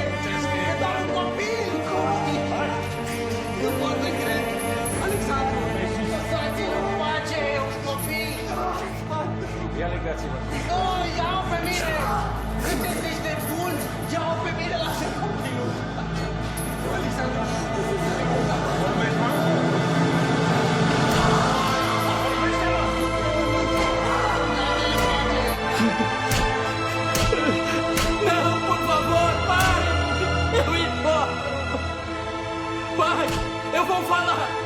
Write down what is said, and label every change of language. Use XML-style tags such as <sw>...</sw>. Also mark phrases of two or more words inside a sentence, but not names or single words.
<ro>E doar un copil! Nu pot să cred! Alexandru! Lăsați-l în pace! E un copil! Ia legați-vă! Nu, ia-o pe mine! Sunteți de bun! Ia-o pe mine, lasă copilul! Alexandru!</ro> <pt>Não, por favor, pai! Eu importo! Pai, eu vou falar!</pt>